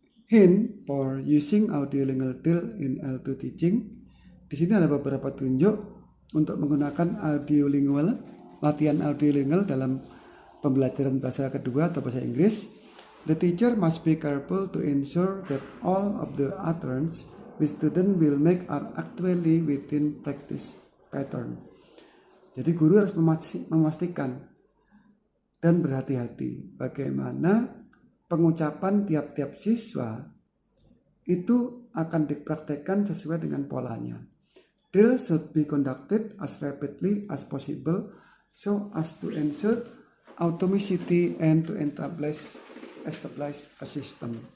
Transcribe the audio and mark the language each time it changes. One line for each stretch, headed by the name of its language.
English: Hint for using audiolingual tool in L2 teaching.
Indonesian: Di sini ada beberapa tunjuk untuk menggunakan audiolingual, latihan audiolingual dalam pembelajaran bahasa kedua atau bahasa Inggris.
English: The teacher must be careful to ensure that all of the utterance which student will make are actually within practice pattern.
Indonesian: Jadi guru harus memastikan dan berhati-hati bagaimana pengucapan tiap-tiap siswa itu akan dipraktekkan sesuai dengan polanya.
English: Drill should be conducted as rapidly as possible so as to ensure automaticity and to establish a system.